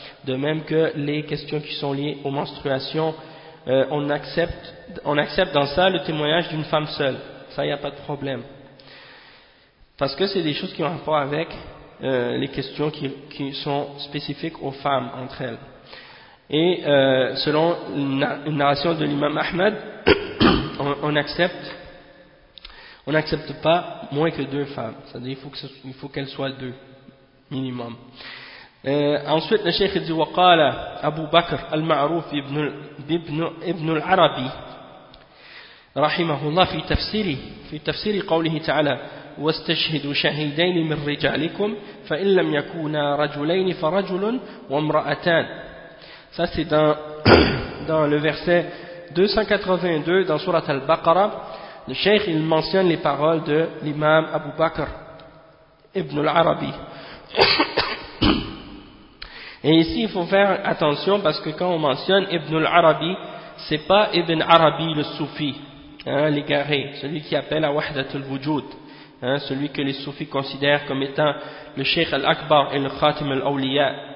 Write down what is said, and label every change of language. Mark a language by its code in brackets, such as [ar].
[fr] De même que les questions qui sont liées aux menstruations, on accepte dans ça le témoignage d'une femme seule, ça il n'y a pas de problème parce que c'est des choses qui ont rapport avec les questions qui sont spécifiques aux femmes entre elles. Et selon une narration de l'imam Ahmed, on accepte pas moins que deux femmes. C'est-à-dire il faut qu'elles soient deux minimum. Ensuite, le cheikh dit [ar] وقال أبو بكر المعروف ابن العربي رحمه الله في تفسيره قوله تعالى واستشهدوا شهيدين من رجالكم فإن لم يكونا رجلين فرجل وامرأتان. [fr] Ça c'est dans le verset 282 dans Sourate Al-Baqarah. Le cheikh il mentionne les paroles de l'imam Abu Bakr ibn al-Arabi. Et ici il faut faire attention parce que quand on mentionne ibn al-Arabi, c'est pas ibn Arabi le soufi, hein, l'égaré, celui qui appelle à Wahdat al-Wujud, hein, celui que les soufis considèrent comme étant le cheikh al-Akbar et le Khatim al-Awliya.